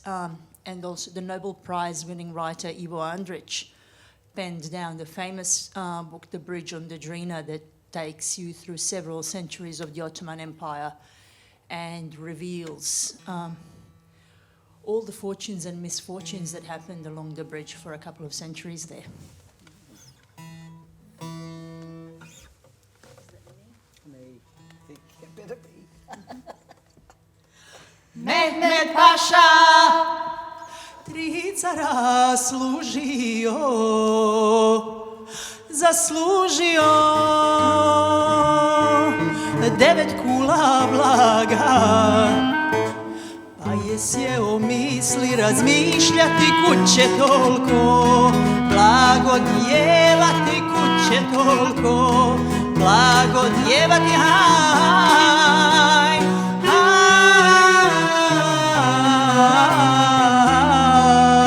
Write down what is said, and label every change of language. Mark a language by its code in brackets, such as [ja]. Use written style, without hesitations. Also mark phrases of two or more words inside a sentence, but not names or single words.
[en] And also the Nobel Prize-winning writer Ivo Andrić penned down the famous book, The Bridge on the Drina, that takes you through several centuries of the Ottoman Empire and reveals all the fortunes and misfortunes that happened along the bridge for a couple of centuries there. [bs] Mehmed Pasha tri cara služio, zaslužio 9 kula blaga, pa je sjeo misli razmišljati kud će toliko, blagodjevati kud će toliko, blagodjevati haj.